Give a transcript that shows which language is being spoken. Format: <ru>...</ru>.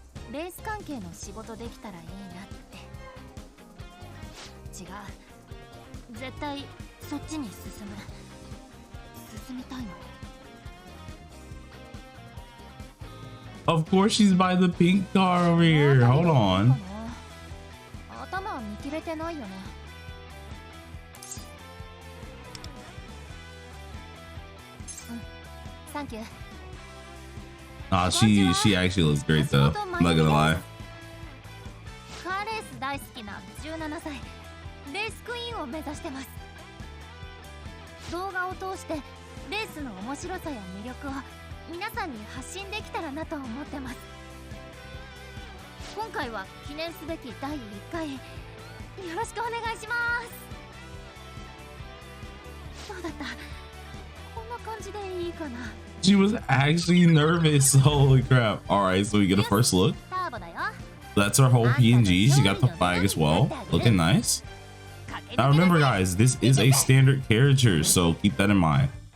<ja>レース関係の仕事できたらいいなって。違う。絶対そっちに進みたいの。</ja> <en>Of course she's by the pink car over here. Hold on.</en> <ja>頭は見切れてないよね。</ja> <en>Thank you. She actually looks great though. I'm not gonna lie.</en> <ja>カーレース大好きな17歳レースクイーンを目指してます。動画を通してレースの面白さや魅力を皆さんに発信できたらなと思ってます。今回は記念すべき第1回よろしくお願いします。どうだった？こんな感じでいいかな。</ja> <en>She was actually nervous. Holy crap. All right, so we get a first look. That's her whole PNG. She got the flag as well. Looking nice. Now remember guys, this is a standard character, so keep that in mind.</en>